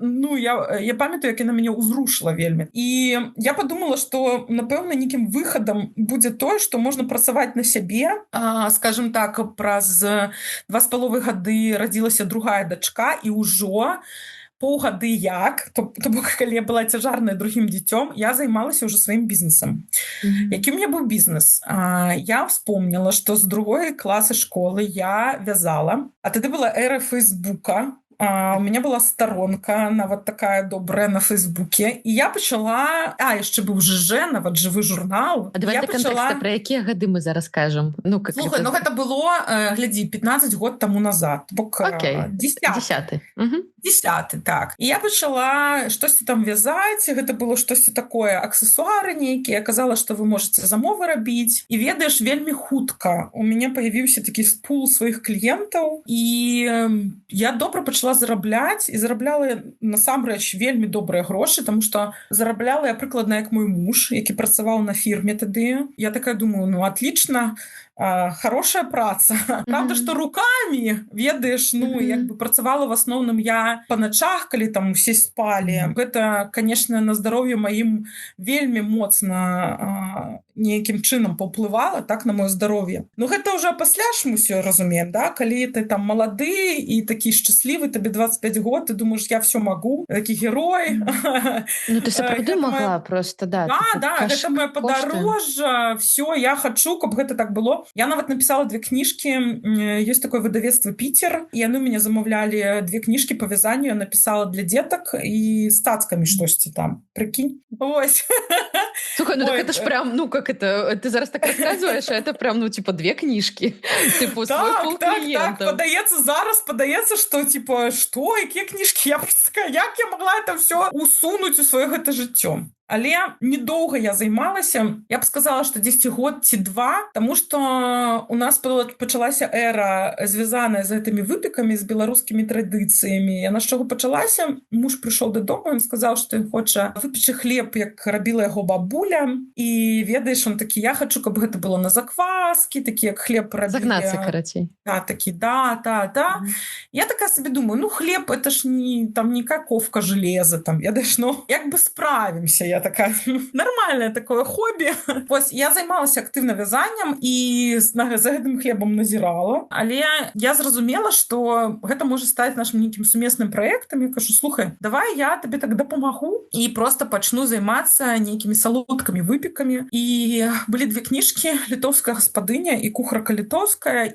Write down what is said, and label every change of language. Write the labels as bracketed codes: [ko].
[be] Я памятаю, як яна мяне ўзрушыла вельмі. І я падумала, што, напэўна, нейкім выхадам будзе тое, што можна працаваць на сябе. Скажем так, праз 2,5 гады радзілася другая дачка, і ўжо паўгады як, то бок, калі я была цяжарная другім дзіцём, я займалася ўжо сваім бізнесам. Які ў мяне быў бізнес? Я вспомнила, што з другой класы школы я вязала, а тады была эра Фейсбука. У меня была сторонка, нават такая добрая на Фейсбуке. І я пачала... яшчэ быў ЖЖ, нават жывы журнал. А давай для контекста, пра якія гады мы зараз кажам? Слухай, гэта было, глядзі, 15 год таму назад. Окей, 10-й. 10-й, так. І я пачала штосьці там вязаць, гэта было штосьці такое, аксесуары нейкія. Я казала, што вы можаце замовы рабіць. І ведаеш, вельмі хутка у мяне паявіўся такі спул сваіх кліентаў. І я добра пачала зарабляць, і зарабляла насамрэч вельмі добрыя грошы, таму што зарабляла я прыкладна як мой муж, які працаваў на фірме тады. Я такая думаю, отлично, хорошая праца. Правда, што рукамі, ведаеш, як бы працавала в асноўным я па начах, калі там усе спалі. Гэта, конечно, на здароўе маім вельмі моцна нейкім чынам паўплывала, так, на маё здароўе. Гэта ўжо пасля ж мы ўсё разумеем, да? Калі ты там малады і такі шчаслівы, табе 25 год, ты думаешь, [ru] я все могу, [be] такі герой. Ты сапраўды могла просто, да. Да, гэта моё падарожжа, все, я хачу, каб гэта так было. Я нават написала 2 кніжкі, ёсць такое выдавецтва «Пітер», і яны мяне замаўлялі 2 кніжкі па вязанню, я написала для детак і з тацкамі штосьці там, прикинь. Вось. [ru] Слухай, так это ж прям, как это, ты зараз так рассказываешь, а это прям, 2 книжки. Типу, свой пул клиентов. [be] Так, подаецца, што, што, якія кніжкі? Я просто такая, як я могла это все усунуць у сваё гэта жыццё? Але недоўга я займалася. Я б сказала, што 10 год ці 2, таму што у нас пачалася эра, звязаная з гэтымі выпекамі, з беларускімі традыцыямі. Яна з чаго пачалася? Муж прыйшоў дадому, ён сказаў, што ён хоча выпечы хлеб, як рабіла яго бабуля. І ведаеш, он такі, я хачу, каб гэта было на закваскі, такі, як хлеб рабілі. Загнацца, карацей. Да, такі, да. Я такая сабе думаю, хлеб, [ru] это ж не ковка железа, [be] там, ведаеш, як бы справімся, я такая, нормальное такое хобі. Вось, я займалася актыўна вязаннем і за гэтым хлебам назірала, але я зразумела, што гэта можа стаць нашим нейкім сумесным праектам. Я кажу, слухай, давай я табе так дапамагу і просто пачну займацца нейкімі салодкамі, выпекамі. І былі 2 кніжкі, «Літоўская гаспадыня» і «Кухарка літоўская».